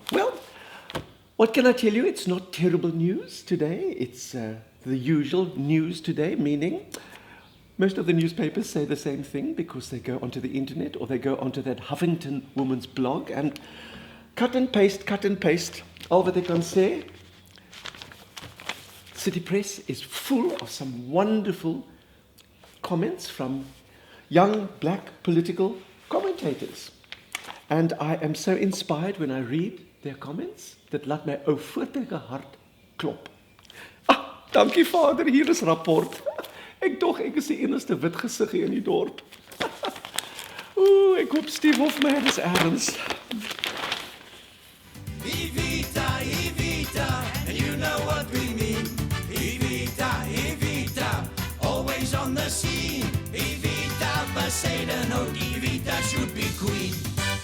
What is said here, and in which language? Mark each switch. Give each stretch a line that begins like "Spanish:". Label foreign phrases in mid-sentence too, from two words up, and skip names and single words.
English: Well, what can I tell you? It's not terrible news today. It's the usual news today, meaning most of the newspapers say the same thing because they go onto the internet or they go onto that Huffington woman's blog and cut and paste.
Afrikaans: Al wat ek kan sê,
English: City Press is full of some wonderful comments from young black political commentators. And I am so inspired when I read their comments
Afrikaans: dat laat my ou voortelike hart klop. Ah, dankie Vader, hier is rapport. Ek dog ek is die enigste wit gesiggie in die dorp. Ooh, ek hoop Steve Hofmeyer is erns.
English: Evita, Evita, and you know what we mean. Evita, Evita, always on the scene. Evita, Poseidon, oh, Evita should be queen.